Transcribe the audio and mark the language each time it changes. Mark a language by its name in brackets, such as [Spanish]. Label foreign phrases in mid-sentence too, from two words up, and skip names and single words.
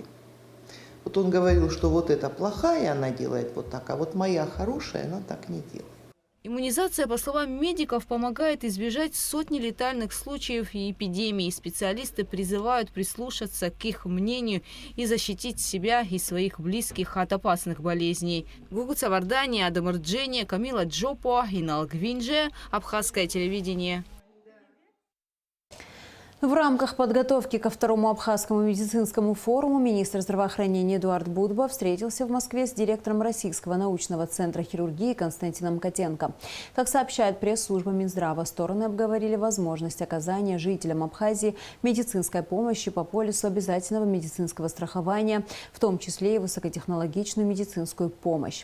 [Russian] Вот он говорил, что вот эта плохая, она делает вот так, а вот моя хорошая, она так не делает. Иммунизация, по словам медиков, помогает избежать сотни летальных случаев и эпидемий. Специалисты призывают прислушаться к их мнению и защитить себя и своих близких от опасных болезней. Гугуца Вардани, Адам Рджени, Камила Джопо, Инал Гвинже, Абхазское телевидение. В рамках подготовки ко второму Абхазскому медицинскому форуму министр здравоохранения Эдуард Будба встретился в Москве с директором Российского научного центра хирургии Константином Котенко. Как сообщает пресс-служба Минздрава, стороны обговорили возможность оказания жителям Абхазии медицинской помощи по полису обязательного медицинского страхования, в том числе и высокотехнологичную медицинскую помощь.